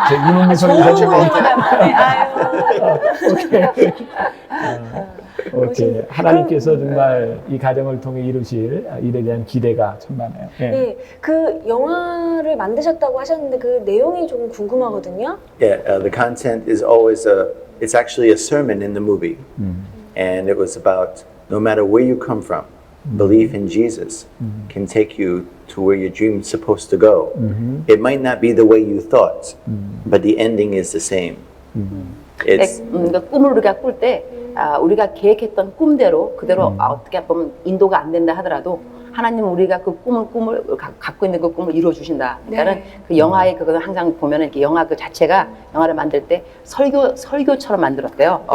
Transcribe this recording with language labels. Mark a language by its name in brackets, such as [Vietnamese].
[Korean] 이문미 소리 가지고. 오케이. 하나님께서 정말 이 가정을 통해 이루실 일에 대한 기대가 참 많아요. 네. 네, 그 영화를 만드셨다고 하셨는데 그 내용이 조금 궁금하거든요. [English] Yeah, the content is always it's actually a sermon in the movie. And it was about no matter where you come from, belief in Jesus can take you to where your dream's supposed to go. It might not be the way you thought, but the ending is the same. It's [Korean] 그러니까 꿈을 우리가 꿀 때 우리가 계획했던 꿈대로 그대로 어떻게 보면 인도가 안 된다 하더라도 하나님은 우리가 그 꿈을 갖고 있는 그 꿈을 이루어 주신다. 그러니까는 그 영화의 그거는 항상 보면은 이렇게 영화 그 자체가 영화를 만들 때 설교처럼 만들었대요.